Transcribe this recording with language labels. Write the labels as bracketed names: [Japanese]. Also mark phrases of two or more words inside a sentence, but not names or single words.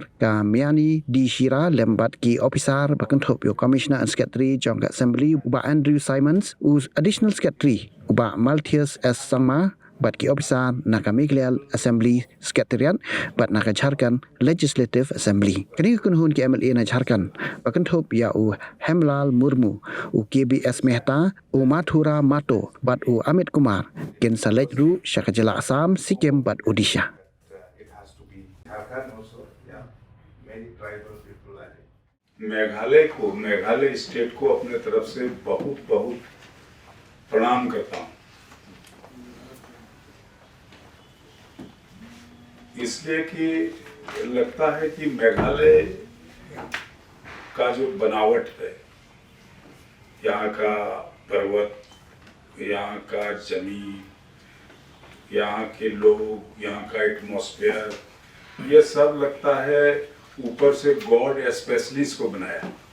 [Khasi] ka Miani di Shira lembat ki officer bakentop yo [English] Commissioner and Secretary [Khasi] jong Assembly uba Andrew Simons us [English] Additional Secretary [Khasi] uba Malthius S Sangma bat ki officer naka Meghalaya Assembly Secretariat bat naka Jharkhand Legislative Assembly kini kunhun ki MLA na Jharkhand bakentop ya u Hemlal Murmu u KBS Mehta u Mathura Mato bat u Amit Kumar ken salej ru Shakajala Assam Sikkim bat Odisha. [Hindi] मेघालय स्टेट को अपने तरफ से बहुत बहुत प्रणाम करता हूं, इसलिए कि लगता है कि मेघालय का जो बनावट है, यहाँ का पर्वत, यहाँ का जमीन, यहाँ के लोग, यहाँ का एटमॉस्फेयर, ये सब लगता है ऊपर से [English] God specially [Hindi] इसको बनाया